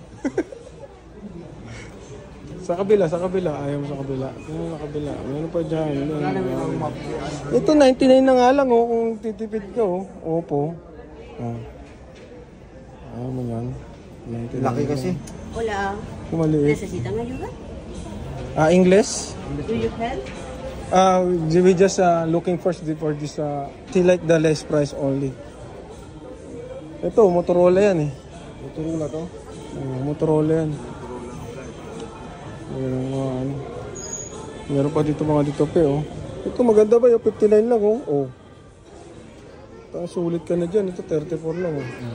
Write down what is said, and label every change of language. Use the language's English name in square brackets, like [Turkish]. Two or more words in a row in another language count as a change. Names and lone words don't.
[Filipino] Sa kabila. Ayaw mo sa kabila. Sa kabila. Ano pa dyan? Ito 99 na nga lang oh. Kung titipid ka oh. Opo. Oh. Ayaw mo yan. Laki kasi. [Spanish] Hola, [Filipino] Kumaliit. [Spanish] ¿necesitan ayuda? [English] English? Do you help? We just looking for this like the less price only. [Filipino] Ito, Motorola yan eh. Motorola to? Motorola yan. Meron pa dito mga dito pe oh. Ito maganda ba yung 59 lang oh. Oh. Sulit ka na dyan. Ito 34 lang oh.